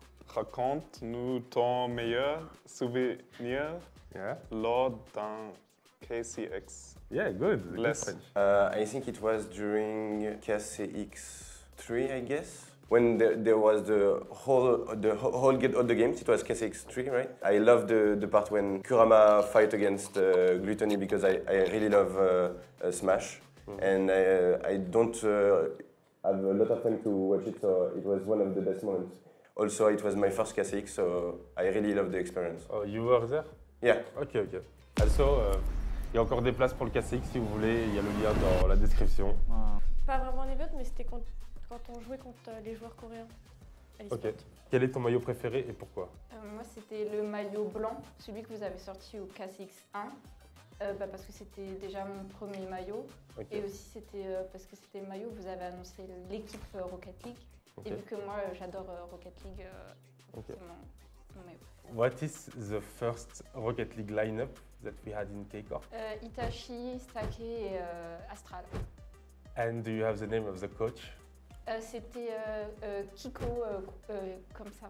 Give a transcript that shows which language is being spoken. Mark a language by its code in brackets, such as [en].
[fr] Raconte-nous ton meilleur souvenir [en] Yeah? [fr] lors d'un KCX. [en] Yeah, good. Good Less. French. I think it was during KCX3, I guess. When there was the whole get all the games, it was KCX3, right? I love the part when Kurama fight against Gluttony because I really love Smash, and I don't have a lot of time to watch it, so it was one of the best moments. Also, it was my first KCX, so I really love the experience. Oh, you were there? Yeah. Ok, ok. [fr] Also, il y a encore des places pour le KCX si vous voulez, il y a le lien dans la description. Pas vraiment un event, mais c'était quand on jouait contre les joueurs coréens. à l'e-sport. Ok. Quel est ton maillot préféré et pourquoi? Moi, c'était le maillot blanc, celui que vous avez sorti au KCX1, parce que c'était déjà mon premier maillot. Ok. Et aussi, c'était parce que c'était le maillot où vous avez annoncé l'équipe Rocket League. Ok. Et vu que moi, j'adore Rocket League, Ok. c'est mon maillot. [en] What is the first Rocket League lineup that we had in K-Corp? [fr] Itachi, Stake et Astral. [en] And do you have the name of the coach? [fr] C'était Kiko, comme ça.